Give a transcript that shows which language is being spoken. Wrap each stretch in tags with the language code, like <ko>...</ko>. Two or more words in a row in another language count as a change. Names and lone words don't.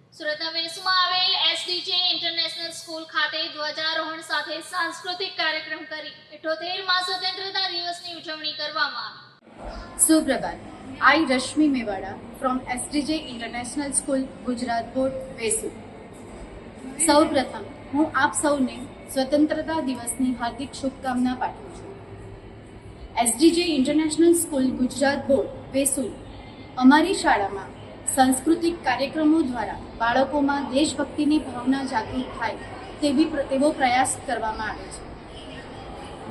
<gu>સુરતના વેસુમાં આવેલ એસડીજે ઇન્ટરનેશનલ સ્કૂલ ખાતે ધ્વજારોહણ સાથે સાંસ્કૃતિક કાર્યક્રમ કરી 78મા સ્વતંત્રતા દિવસની ઉજવણી કરવામાં આવી। સુપ્રભાત,</gu> <en>I Rashmi Mewada from SDJ International School, Gujarat Board,</en> <gu>વેસુ। સૌપ્રથમ હું આપ સૌને સ્વતંત્રતા દિવસની હાર્દિક શુભકામના પાઠવું છું। SDJ ઇન્ટરનેશનલ સ્કૂલ, ગુજરાત બોર્ડ, વેસુ અમારી શાળામાં સાંસ્કૃતિક કાર્યક્રમો દ્વારા બાળકોમાં દેશભક્તિની ભાવના જાગૃત થાય તેવો પ્રયાસ કરવામાં આવે છે।</gu>